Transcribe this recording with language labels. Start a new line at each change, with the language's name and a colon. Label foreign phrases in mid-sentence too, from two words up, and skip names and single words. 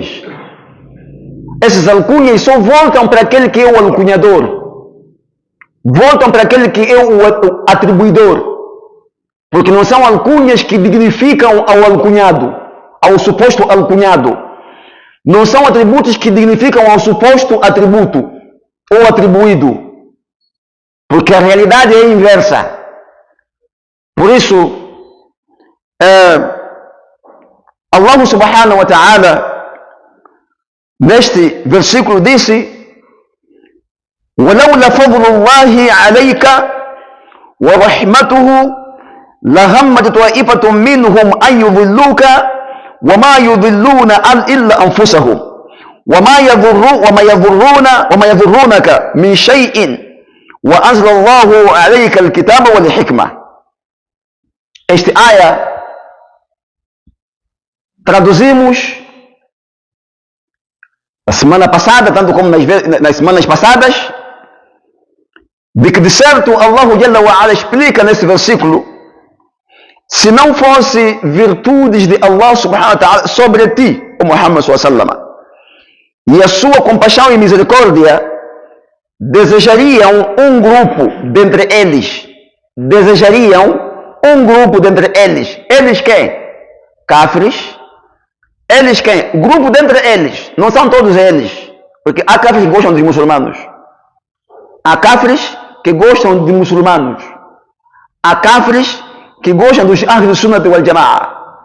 Portuguese: Esses alcunhas só voltam para aquele que é o alcunhador, voltam para aquele que é o atribuidor, porque não são alcunhas que dignificam ao alcunhado, ao suposto alcunhado, não são atributos que dignificam ao suposto atributo ou atribuído, porque a realidade é inversa. Por isso,
Arabic: الله سبحانه وتعالى
Portuguese: neste versículo disse:
Arabic: وَلَوْلَا فَضْلُ اللَّهِ عَلَيْكَ وَرَحْمَتُهُ لَهَمَّتْ طَائِفَةٌ مِّنْهُمْ أَن يُضِلُّوكَ وَمَا يُضِلُّونَ إِلَّا أَنفُسَهُمْ وَمَا يَضُرُّونَكَ مِنْ شَيْءٍ وَأَنزَلَ اللَّهُ عَلَيْكَ الْكِتَابَ وَالْحِكْمَةَ.
Portuguese: Esta área traduzimos a semana passada, tanto como nas semanas passadas, de que de certo
Arabic: الله جل وعلا
Portuguese: explica nesse versículo: se não fosse virtudes de
Arabic: الله سبحانه وتعالى
Portuguese: sobre ti, o Muhammad
Arabic: صلى الله عليه وسلم,
Portuguese: e a sua compaixão e misericórdia, desejariam um grupo dentre eles, eles quem? Cáfires. Eles quem? Grupo dentre eles, não são todos eles, porque há cáfires que gostam de muçulmanos, há cáfires que gostam de muçulmanos, há cáfires que gostam dos
Arabic: أهل السنة والجماعة.